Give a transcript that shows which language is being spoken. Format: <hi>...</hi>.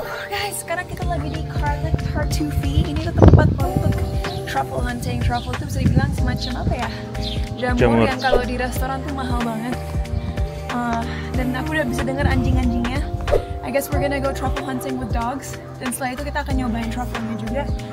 <id>Guys, sekarang kita lagi di Tartufi. Ini tuh tempat untuk truffle hunting. Truffle itu bisa dibilang semacam apa ya? Jamur yang kalau di restoran tuh mahal banget. Dan aku udah bisa dengar anjing-anjingnya.</id> <en>I guess we're gonna go truffle hunting with dogs.</en> <id>Dan setelah itu kita akan nyobain truffle-nya juga.</id>